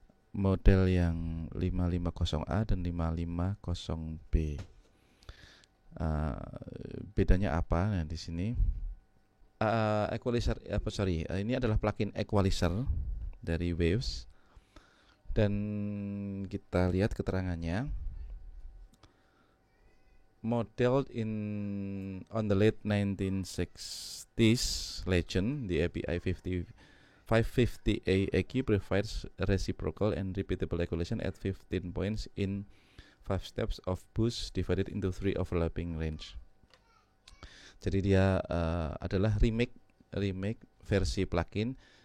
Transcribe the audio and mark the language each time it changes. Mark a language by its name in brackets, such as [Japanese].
[Indonesian] Model yang 550A dan 550B. Bedanya apa? Nah, di sini equalizer ini adalah plugin equalizer dari Waves. Dan kita lihat keterangannya. [English] Modeled on the late 1960s legend, the API 550A EQ provides reciprocal and repeatable equalization at 15 points in 5 steps of boost divided into 3 overlapping range. [Indonesian] Jadi dia adalah remake versi plugin.